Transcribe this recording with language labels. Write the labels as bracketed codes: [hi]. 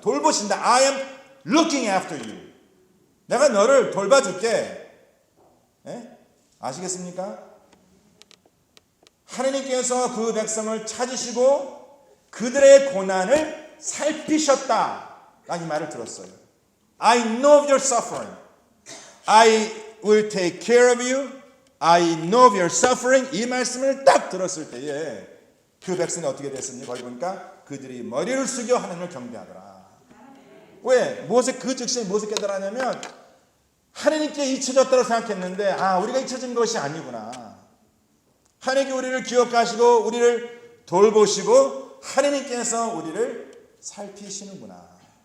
[ko] 돌보신다. [en] I am looking after you. [ko] 내가 너를 돌봐줄게. 예? 아시겠습니까? 하나님께서 그 백성을 찾으시고 그들의 고난을 살피셨다. 라는 이 말을 들었어요. [en] I know of your suffering. I will take care of you. I know of your suffering. [ko] 이 말씀을 딱 들었을 때에 그 백성이 어떻게 됐습니까? 거기 보니까 그들이 머리를 숙여 하나님을 경배하더라. 왜? 모세 그 즉시 무엇을 깨달았냐면 하나님께 잊혀졌다고 생각했는데 우리가 잊혀진 것이 아니구나. 하나님께 우리를 기억하시고 우리를 돌보시고 하나님께서 우리를 살피시는구나.